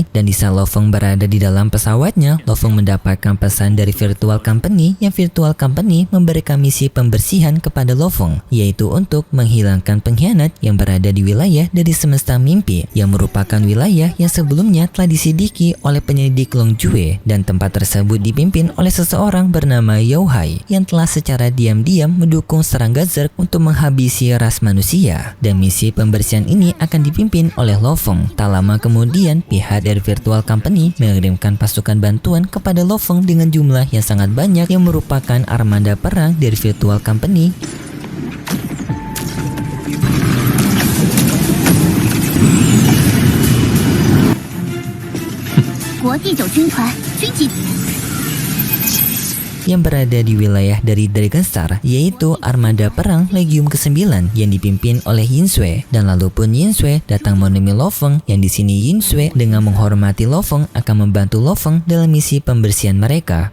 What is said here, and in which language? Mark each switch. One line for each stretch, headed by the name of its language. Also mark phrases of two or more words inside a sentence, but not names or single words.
Indonesian: Dan di saat Lo Feng berada di dalam pesawatnya, Lo Feng mendapatkan pesan dari
English: virtual company
Indonesian: yang
English: virtual company
Indonesian: memberikan misi pembersihan kepada Lo Feng, yaitu untuk menghilangkan pengkhianat yang berada di wilayah dari semesta mimpi, yang merupakan wilayah yang sebelumnya telah diselidiki oleh penyelidik Long Jue, dan tempat tersebut dipimpin oleh seseorang bernama Yao Hai yang telah secara diam-diam mendukung serangga Zerg untuk menghabisi ras manusia. Dan misi pembersihan ini akan dipimpin oleh Lo Feng. Tak lama kemudian pihak dari
English: virtual company
Indonesian: mengirimkan pasukan bantuan kepada Lo Feng dengan jumlah yang sangat banyak yang merupakan armada perang dari
English: virtual company.
Chinese: 国第9军团军级
Indonesian: yang berada di wilayah dari Dragonstar, yaitu armada perang Legium ke-9 yang dipimpin oleh Yin Sui. Dan lalu pun Yin Sui datang menemui Lo Feng, yang di sini Yin Sui dengan menghormati Lo Feng akan membantu Lo Feng dalam misi pembersihan mereka.